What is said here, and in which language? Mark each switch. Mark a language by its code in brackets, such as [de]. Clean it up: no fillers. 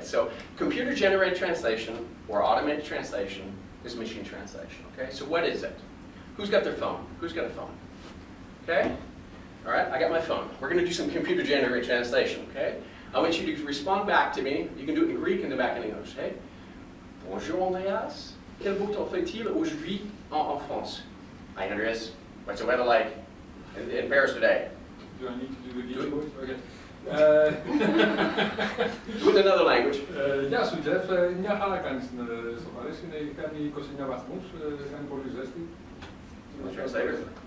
[en] So, computer-generated translation or automated translation is machine translation, okay? So what is it? Who's got their phone? Who's got a phone? Okay? All right, I got my phone. We're going to do some computer-generated translation, okay? I want you to respond back to me. You can do it in Greek and then back in English, okay? [fr] Bonjour, Andreas. Quel beau temps fait-il aujourd'hui en France? [en] Hi, Andreas. What's the weather like in Paris today? Do I need to do the geeky voice? Okay. Do it in another language. Ja, so Jeff, ja, ale kan so alles in kami kosinya vasmus, kan polizesti. Translator.